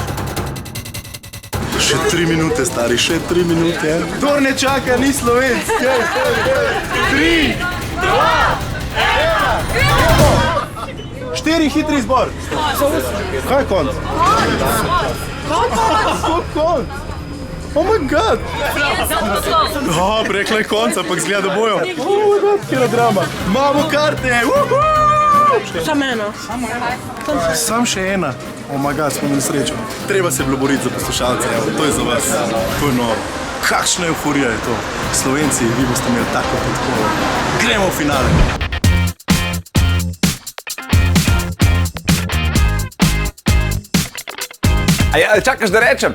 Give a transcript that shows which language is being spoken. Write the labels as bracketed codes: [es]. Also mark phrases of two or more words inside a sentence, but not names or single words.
[sl] Še 3 minute, stari, še 3 minute. Kdor ne čaka, ni Slovenc. 3, 2, 1, 4, hitri izbor. Kaj je konc? Konc? [en] Oh my god! [sl] Rekla je konc, ampak zgleda, da bojo. [en] Oh my god, [sl] kjera drama. Imamo karte! Samo eno. Sam še ena. [en] Oh my god, [sl] smo imeli srečo. Treba se bilo boriti za poslušalce, to je za vas. To je noro. Kakšna euforija je to. Slovenci, vi boste imeli tako podporo. Gremo v finale. Čakaš, da rečem?